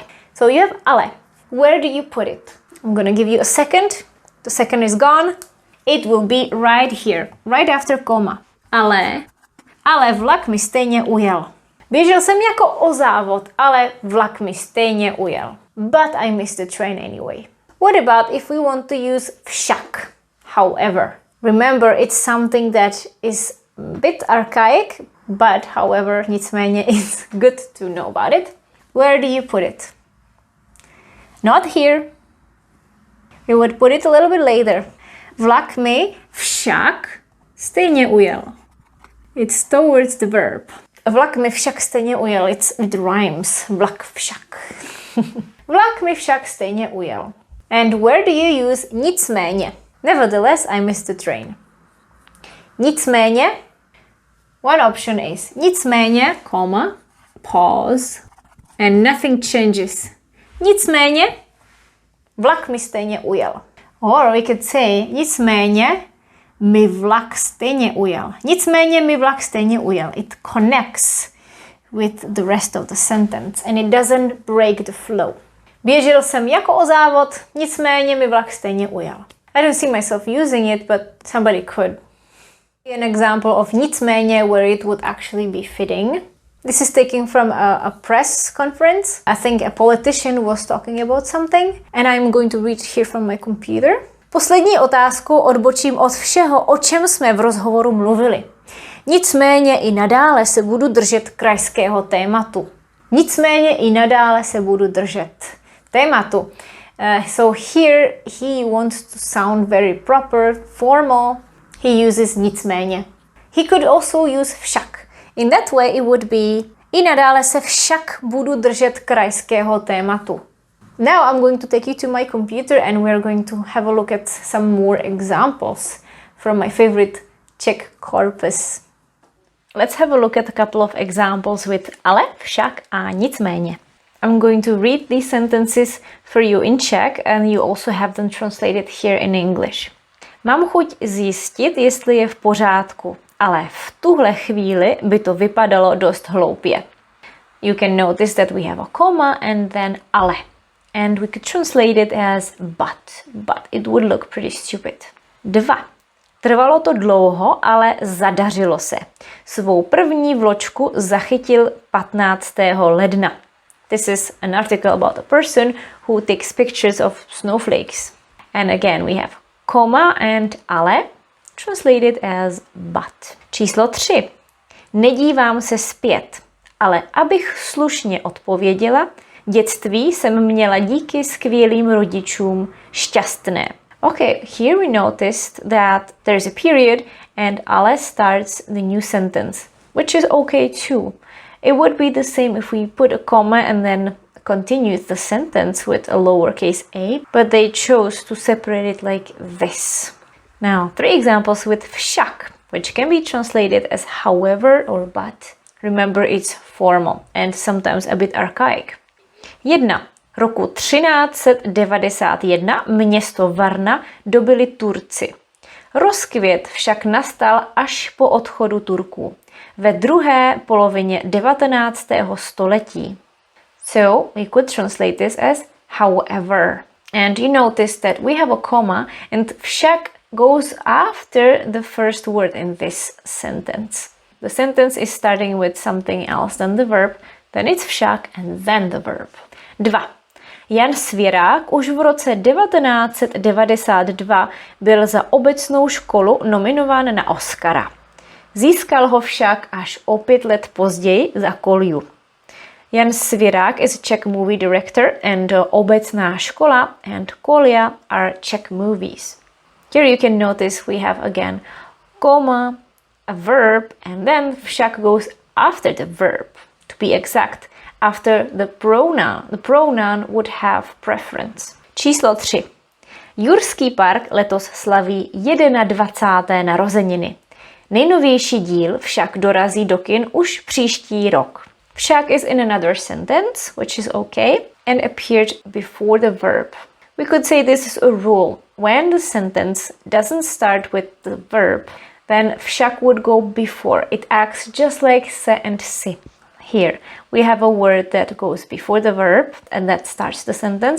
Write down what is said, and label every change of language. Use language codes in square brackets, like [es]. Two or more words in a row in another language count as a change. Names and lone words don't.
[en] So you have ale. Where do you put it? I'm gonna give you a second. The second is gone. It will be right here, right after comma. [cs] Ale vlak mi stejně ujel. Běžel jsem jako o závod, ale vlak mi stejně ujel. [en] But I missed the train anyway. What about if we want to use však? However, remember it's something that is a bit archaic, but however, nicméně it's good to know about it. Where do you put it? Not here. We would put it a little bit later. [cs] Vlak mi však stejně ujel. [en] It's towards the verb. [cs] Vlak mi však stejně ujel. [en] It rhymes. [cs] Vlak však. Vlak mi však stejně ujel. [en] And where do you use nicméně? Nevertheless, I missed the train. Nicméně, one option is nicméně, comma, pause, And nothing changes. [cs] Nicméně, vlak mi stejně ujel. [en] Or we could say, [cs] nicméně, mi vlak stejně ujel. Nicméně mi vlak stejně ujel. [en] It connects with the rest of the sentence and it doesn't break the flow. [cs] Běžel jsem jako o závod, nicméně mi vlak stejně ujel. [en] I don't see myself using it, but somebody could. An example of nicméně where it would actually be fitting. This is taken from a press conference. I think a politician was talking about something and I'm going to read here from my computer. [cs] Poslední otázku odbočím od všeho, o čem jsme v rozhovoru mluvili. Nicméně i nadále se budu držet krajského tématu. Nicméně i nadále se budu držet tématu. [en] So here he wants to sound very proper, formal. He uses nicméně. He could also use však. In that way it would be [cs] i nadále se však budu držet krajského tématu. [en] Now I'm going to take you to my computer and we're going to have a look at some more examples from my favorite Czech Corpus. Let's have a look at a couple of examples with [cs] ale, však a nicméně. [en] I'm going to read these sentences for you in Czech and you also have them translated here in English. [cs] Mám chuť zjistit, jestli je v pořádku, ale v tuhle chvíli by to vypadalo dost hloupě. [en] You can notice that we have a comma and then ale. And we could translate it as but it would look pretty stupid. 2. [cs] Trvalo to dlouho, ale zadařilo se. Svou první vločku zachytil 15. ledna. [en] This is an article about a person who takes pictures of snowflakes. And again we have comma and ale, translated as but. [cs] Číslo 3. Nedívám se zpět, ale abych slušně odpověděla, dětství jsem měla díky skvělým rodičům šťastné. [en] Okay, here we noticed that there's a period and ale starts the new sentence, which is okay too. It would be the same if we put a comma and then continued the sentence with a lowercase a, but they chose to separate it like this. Now, 3 examples with však, which can be translated as however or but. Remember, it's formal and sometimes a bit archaic. 1. [cs] Roku 1391 město Varna dobyli Turci. Rozkvět však nastal až po odchodu Turků, ve druhé polovině 19. století. [en] So, we could translate this as however. And you notice that we have a comma and však goes after the first word in this sentence. The sentence is starting with something else than the verb, then it's však and then the verb. 2. [cs] Jan Svěrák už v roce 1992 byl za obecnou školu nominován na Oscara. Získal ho však až o 5 let později za Kolju. [en] Jan Svěrák is a Czech movie director and [cs] obecná škola [en] and Kolja are Czech movies. Here you can notice we have again comma, a verb, and then však goes after the verb. To be exact, after the pronoun. The pronoun would have preference. [cs] Číslo 3. Jurský park letos slaví 21. narozeniny. Nejnovější díl však dorazí do kin už příští rok. [en] Však is in another sentence, which is okay, and appeared before the verb. We could say this is a rule. When the sentence doesn't start with the verb, then však would go before. It acts just like se and si. Here, we have a word that goes before the verb and that starts the sentence.